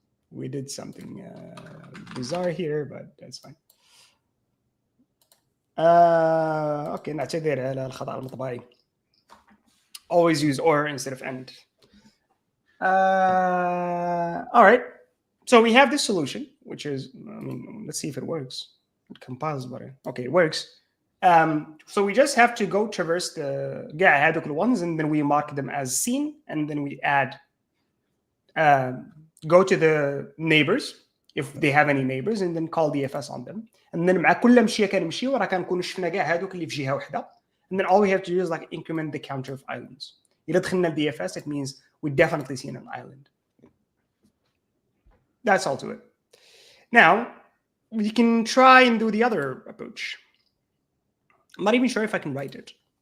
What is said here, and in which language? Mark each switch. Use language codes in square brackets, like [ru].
[en] We did something bizarre here, but that's fine. [ar] Okay, نعتذر على الخطأ المطبعي. [en] Always use or instead of and. All right. So we have this solution, which is, I mean, let's see if it works. It compiles better. Okay, it works. So we just have to go traverse the [ar] هذوك [en] ones, and then we mark them as seen, and then we add, go to the neighbors if they have any neighbors, and then call DFS on them. And then [ar] مع كل مشيه كنمشيو راه كنكونوا شفنا كاع هذوك اللي في جهه واحده. [en] And then all we have to do is like increment the counter of islands. [ar] إذا دخلنا ال [en] DFS, it means we definitely seen an island. That's all to it. Now, we can try and do the other approach. I'm not even sure if I can write it.